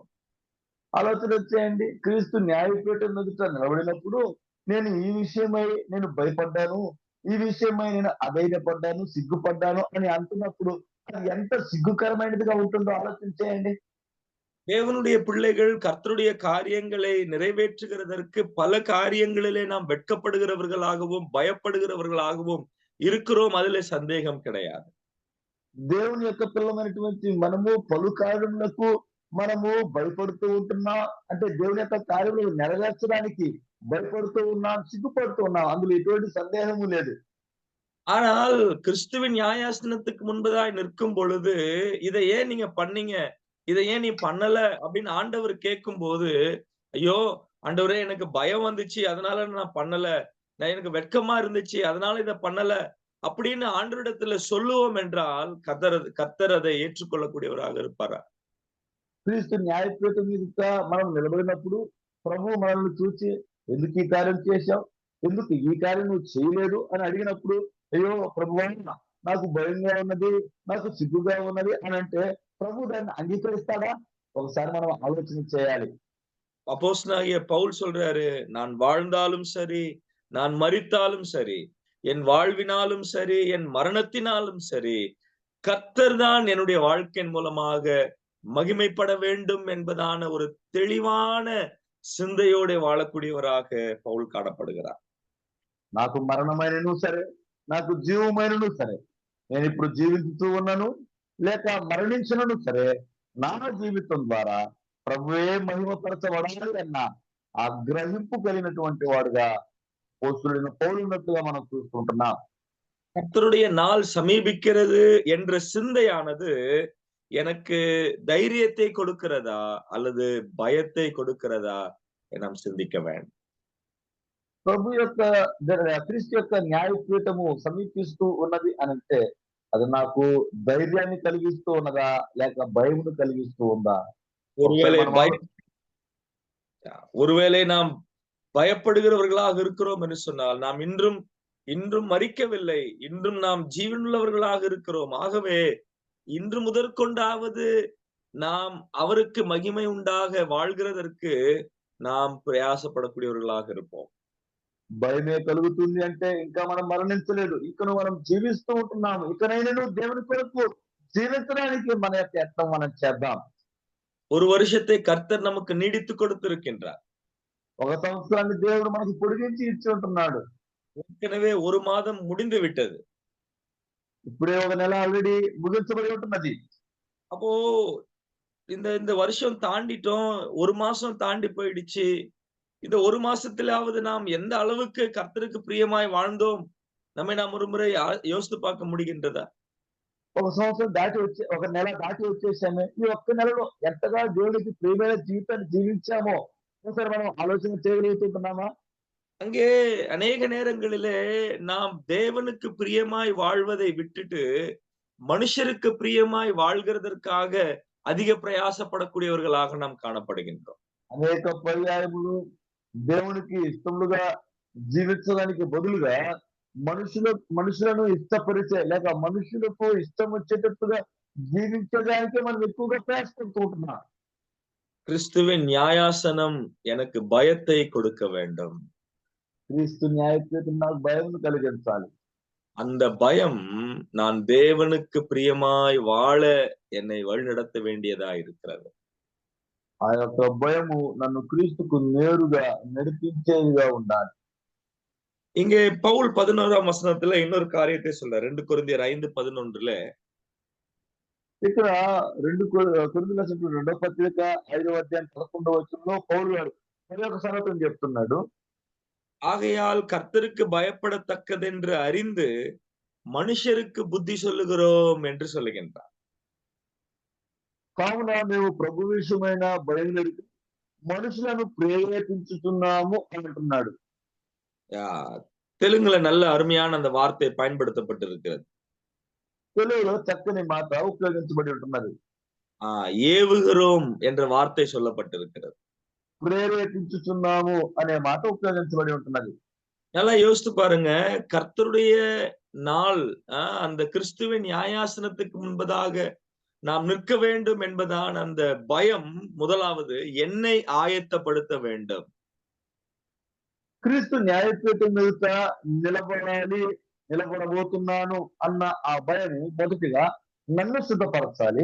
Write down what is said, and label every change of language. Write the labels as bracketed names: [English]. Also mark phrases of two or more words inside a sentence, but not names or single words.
[Telugu] ఆలోచన చేయండి, క్రీస్తు న్యాయపీఠం ఎదుట నిలబడినప్పుడు నేను ఈ విషయమై నేను భయపడ్డాను, ఈ విషయమై నేను అధైర్యపడ్డాను, సిగ్గుపడ్డాను అని అంటున్నప్పుడు అది ఎంత సిగ్గుకరమైనదిగా ఉంటుందో ఆలోచించేయండి. [Tamil] தேவனுடைய பிள்ளைகள் கர்த்தருடைய காரியங்களை நிறைவேற்றுகிறதற்கு பல காரியங்களிலே நாம் வெட்கப்படுகிறவர்களாகவும் பயப்படுகிறவர்களாகவும் இருக்கிறோம். அதிலே சந்தேகம் கிடையாது. [Telugu] దేవుని యొక్క పిల్లమైనటువంటి మనము పలు కార్యములకు మనము భయపడుతూ ఉంటున్నాం. అంటే దేవుని యొక్క కార్యములు నెరవేర్చడానికి భయపడుతూ ఉన్నాం, సిగ్గుపడుతూ ఉన్నాం. అందులో ఎటువంటి సందేహము లేదు. [Tamil] ஆனால் கிறிஸ்துவின் நியாயாசனத்துக்கு முன்பதாய் நிற்கும் பொழுது இதை ஏன் நீங்க பண்ணீங்க, இதை ஏன் நீ பண்ணல அப்படின்னு ஆண்டவர் கேட்கும் போது, ஐயோ ஆண்டவரே எனக்கு பயம் வந்துச்சு அதனால நான் பண்ணல, நான் எனக்கு வெட்கமா இருந்துச்சு அதனால இதை பண்ணல அப்படின்னு ஆண்டவரிடத்துல சொல்லுவோம் என்றால் கர்த்தர் அதை ஏற்றுக்கொள்ளக்கூடியவராக இருப்பாரா? [Telugu] క్రీస్తు న్యాయపీఠం మీద మనం నిలబడినప్పుడు ప్రభు మనల్ని చూచి ఎందుకు ఈ కార్యం చేశావు, ఎందుకు ఈ కార్యం నువ్వు చేయలేదు అని అడిగినప్పుడు అయ్యో ప్రభువా నాకు భయంగా ఉన్నది, నాకు సిగ్గుగా ఉన్నది అని అంటే ప్రభు దాన్ని అంగీకరిస్తాడా? ఒకసారి మనం ఆలోచన చేయాలి. [Tamil] அப்போஸ்தலனாகிய பவுல் சொல்றாரு, நான் வாழ்ந்தாலும் சரி நான் மரித்தாலும் சரி, என் வாழ்வினாலும் சரி என் மரணத்தினாலும் சரி, கர்த்தர் தான் என்னுடைய வாழ்க்கையின் மூலமாக மகிமைப்பட வேண்டும் என்பதான ஒரு தெளிவான சிந்தையோட வாழக்கூடியவராக பவுல் காணப்படுகிறார். [Telugu] నాకు మరణమైనను సరే నాకు జీవమైనను సరే, నేను ఇప్పుడు జీవించుతూ ఉన్నాను లేక మరణించినను సరే, నా జీవితం ద్వారా ప్రభువే మహిమపరచబడాలి అన్న ఆ గ్రహింపు కలిగినటువంటి వాడుగా అపోస్తలుడైన పౌలు ఉన్నట్టుగా మనం చూసుకుంటున్నాం. [Tamil] கர்த்தருடைய நாள் சமீபிக்கிறது என்ற சிந்தையானது எனக்கு தைரியத்தை கொடுக்கிறதா அல்லது பயத்தை கொடுக்கிறதா நாம் சிந்திக்க வேண்டும். [Telugu] ప్రభు యొక్క క్రీస్తు యొక్క న్యాయపీఠము సమీపిస్తూ ఉన్నది అని అంటే అది నాకు ధైర్యాన్ని కలిగిస్తూ ఉన్నదా లేక భయమును కలిగిస్తూ ఉందా? [Tamil] ஒருவேளை நாம் பயப்படுகிறவர்களாக இருக்கிறோம் என்று சொன்னால் நாம் இன்றும் மரிக்கவில்லை, இன்றும் நாம் ஜீவனுள்ளவர்களாக இருக்கிறோம். ஆகவே இன்று முதற்கொண்டாவது நாம் அவருக்கு மகிமை உண்டாக வாழ்கிறதற்கு நாம் பிரயாசப்படக்கூடியவர்களாக இருப்போம். [Telugu] భయమే కలుగుతుంది అంటే ఇంకా మనం మరణించలేదు, ఇంకను మనం జీవిస్తూ ఉంటున్నాము. ఇకనైనా దేవుని కొరకు జీవించడానికి మన యొక్క యత్నం మనం చేద్దాం. [Tamil] ஒரு வருஷத்தை கர்த்தர் நமக்கு நீடித்து கொடுத்திருக்கின்றார். [Telugu] ఒక సంవత్సరాన్ని దేవుడు మనకు పొడిగించి ఇచ్చి ఉంటున్నాడు. [Tamil] ஏற்கனவே ஒரு மாதம் முடிந்து விட்டது. [Telugu] ఇప్పుడే ఒక నెల ఆల్రెడీ ముగించబడి ఉంటున్నది. [Tamil] அப்போ இந்த வருஷம் தாண்டிட்டோம், ஒரு மாசம் தாண்டி போயிடுச்சு. இந்த ஒரு மாசத்திலாவது நாம் எந்த அளவுக்கு கர்த்தருக்கு பிரியமாய் வாழ்ந்தோம் நம்மை நாம் ஒரு முறை யோசித்து பார்க்க முடிகின்றதா? [Telugu] ఒక సంవత్సరం దాటి వచ్చి ఒక నెల దాటి వచ్చేసాము. ఈ ఒక్క నెలలో ఎంతగా దేవుడికి ప్రియమైన జీవితాన్ని జీవించామో ఒకసారి మనం ఆలోచన చేయగలుగుతున్నామా? [Tamil] அங்கே அநேக நேரங்களிலே நாம் தேவனுக்கு பிரியமாய் வாழ்வதை விட்டுட்டு மனுஷருக்கு பிரியமாய் வாழ்கிறதற்காக அதிக பிரயாசப்படக்கூடியவர்களாக நாம் காணப்படுகின்றோம். [Telugu] అనేక పర్యాయములు దేవునికి ఇష్టములుగా జీవించడానికి బదులుగా మనుషులను ఇష్టపరిచే లేక మనుషులకు ఇష్టం వచ్చేటట్టుగా జీవించడానికి మనం ఎక్కువగా ప్రయాసపడుతూ ఉంటున్నాం. [Tamil] கிறிஸ்துவின் நியாயாசனம் எனக்கு பயத்தை கொடுக்க வேண்டும். [Telugu] క్రీస్తు న్యాయపీఠం నాకు భయం కలిగించాలి. [Tamil] அந்த பயம் நான் தேவனுக்கு பிரியமாய் வாழ என்னை வழிநடத்த வேண்டியதா இருக்கிறது. [Telugu] ఆ యొక్క భయము నన్ను క్రీస్తుకు నేరుగా నడిపించేదిగా ఉండాలి. [Tamil] இங்கே பவுல் 11ஆம் வசனத்துல இன்னொரு காரியத்தை சொல்றார். 2 கொரிந்தியர் 5:11 [Telugu] ఇక్కడ 2 కొరింథీయుల రాసిన 2వ పత్రిక 5వ అధ్యాయం 11వ వచనంలో పౌలు గారు మరి ఒక సంగతిని చెప్తున్నాడు. [Tamil] ஆகையால் கர்த்தருக்கு பயப்படத்தக்கதென்று அறிந்து மனுஷருக்கு புத்தி சொல்லுகிறோம் என்று சொல்லுகின்றார். [Telugu] కావున మేము ప్రభు విషయమైన భయం కలిగి మనుషులను ప్రేరేపించుతున్నాము అంటున్నాడు. [Tamil] தெலுங்குல நல்ல அருமையான அந்த வார்த்தை பயன்படுத்தப்பட்டிருக்கிறது. [Telugu] తెలుగులో చక్కని మాట ఉపయోగించబడి ఉంటున్నది. [Tamil] ஏவுகிறோம் என்ற வார்த்தை சொல்லப்பட்டிருக்கிறது. [Telugu] ప్రేరేపించుచున్నాము అనే మాట ఉపయోగించబడి ఉంటున్నది. [Tamil] நல்லா யோசித்து பாருங்க, கர்த்தருடைய நாள் அந்த கிறிஸ்துவின் நியாயாசனத்துக்கு முன்பதாக நாம் நிற்க வேண்டும் என்பதான அந்த பயம் முதலாவது என்னை ஆயத்தப்படுத்த வேண்டும். [Telugu] క్రీస్తు న్యాయపీఠం మీద నిలబడబోతున్నాను అన్న ఆ భయము మొదటిగా నన్ను సిద్ధపరచాలి.